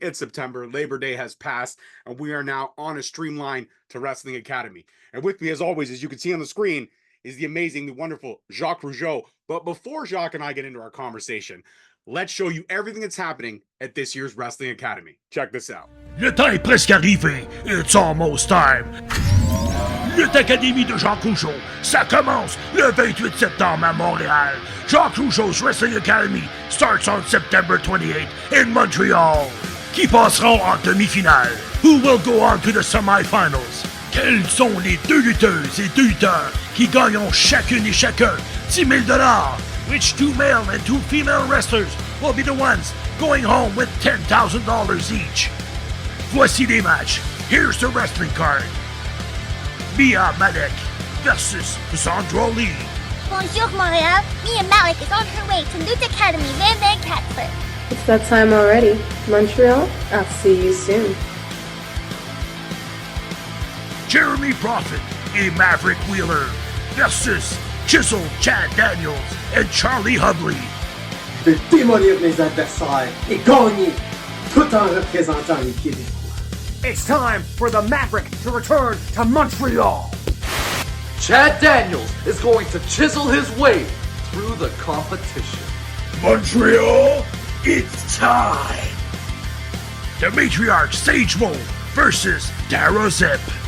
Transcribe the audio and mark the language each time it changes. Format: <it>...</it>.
<en>It's September, Labor Day has passed, and we are now on a streamline to Wrestling Academy. And with me, as always, as you can see on the screen, is the amazing, the wonderful Jacques Rougeau. But before Jacques and I get into our conversation, let's show you everything that's happening at this year's Wrestling Academy. Check this out.</en> <fr>Le temps est presque arrivé.</fr> <en>It's almost time.</en> <fr>Lutte Académie de Jacques Rougeau, ça commence le 28 septembre à Montréal.</fr> <en>Jacques Rougeau's Wrestling Academy starts on September 28th in Montreal.</en> <fr>Qui passeront en demi-finale?</fr> <en>Who will go on to the semi-finals?</en> <fr>Quelles sont les deux lutteuses et deux lutteurs qui gagneront chacune et chacun 10 000 $?</fr> <en>Which two male and two female wrestlers will be the ones going home with $10,000 each?</en> <fr>Voici les matchs.</fr> <en>Here's the wrestling card. Mia Malek versus Sandra Lee.</en> <fr>Bonjour, Montreal.</fr> <en>Mia Malik is on her way to Lucha Academy Van Van Catford. It's that time already. Montreal, I'll see you soon. Jeremy Prophet et Maverick Wheeler versus Chisel Chad Daniels and Charlie Hubley.</en> <fr>Je vais démolir mes adversaires et gagner tout en représentant les Québécois.</fr> <en>It's time for the Maverick to return to Montreal. Chad Daniels is going to chisel his way through the competition. Montreal, it's time. The Matriarch Sage Mo versus Dara Zip.</en>